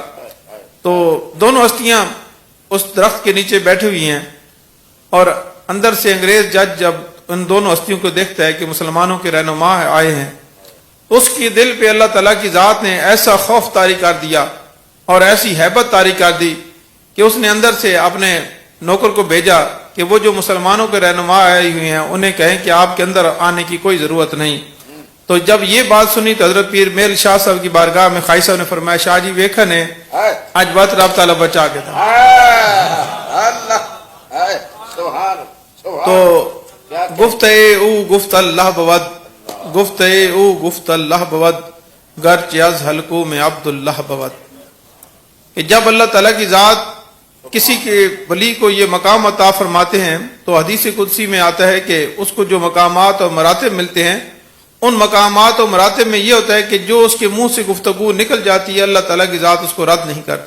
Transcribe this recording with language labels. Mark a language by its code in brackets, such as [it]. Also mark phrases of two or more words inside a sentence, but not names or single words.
[ur] تو دونوں ہستیاں اس درخت کے نیچے بیٹھی ہوئی ہیں اور اندر سے انگریز جج جب ان دونوں ہستیوں کو دیکھتا ہے کہ مسلمانوں کے رہنما آئے ہیں، اس کی دل پہ اللہ تعالیٰ کی ذات نے ایسا خوف طاری کر دیا اور ایسی ہیبت طاری کر دی کہ اس نے اندر سے اپنے نوکر کو بھیجا کہ وہ جو مسلمانوں کے رہنما آئے ہوئے ہیں انہیں کہیں کہ آپ کے اندر آنے کی کوئی ضرورت نہیں۔ تو جب یہ بات سنی تو حضرت پیر میل شاہ صاحب کی بارگاہ میں خواجہ صاحب نے فرمایا [pa] شاہ جی ویکھا نے آج بات رب تعالیٰ بچا کے تھا۔ [fa] تو گفت او گفت اللہ بود، گفت او گفت اللہ بود، گرچہ از حلقوں میں عبداللہ بود، [ur] کہ جب اللہ تعالیٰ کی ذات کسی کے ولی کو یہ مقام عطا فرماتے ہیں تو حدیث قدسی میں آتا ہے کہ اس کو جو مقامات اور مراتب ملتے ہیں ان مقامات اور مراتب میں یہ ہوتا ہے کہ جو اس کے منہ سے گفتگو نکل جاتی ہے اللہ تعالیٰ کی ذات اس کو رد نہیں کرتی۔